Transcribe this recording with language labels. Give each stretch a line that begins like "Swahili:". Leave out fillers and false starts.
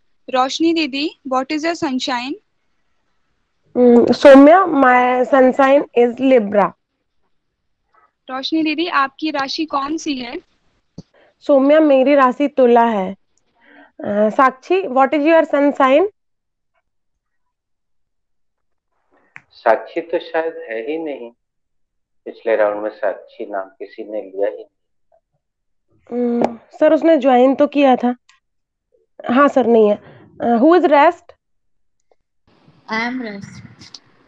English: रोशनी दीदी, what is your sunshine? Soumya, my sun sign is Libra.
Hindi: रोशनी दीदी आपकी राशि कौन सी है? Soumya, मेरी राशि तुला है।
English: Sakshi, what is your sun sign?
Hindi: साक्षी तो शायद है ही नहीं, पिछले राउंड में साक्षी नाम किसी ने लिया ही नहीं। सर उसने ज्वाइन तो किया था। हाँ सर, नहीं है।
English: Who is rest? I am rest.